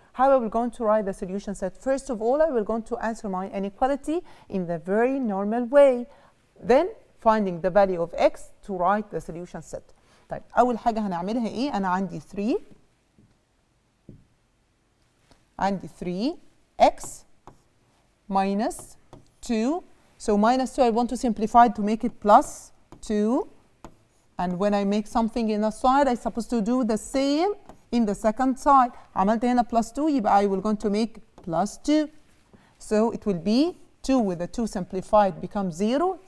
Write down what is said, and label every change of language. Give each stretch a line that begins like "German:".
English: How are we going to write the solution set? First of all, I will going to answer my inequality in the very normal way. Then finding the value of x to write the solution set.
Arabic: طيب أول حاجة هنعملها إيه؟ أنا عندي
English: 3x minus 2. So minus 2, I want to simplify to make it plus 2. And when I make something in a side, I'm supposed to do the same in the second side.
Arabic: عملت هنا plus 2, يبقى
English: I will going to make plus 2. So it will be 2 with the 2 simplified becomes 0.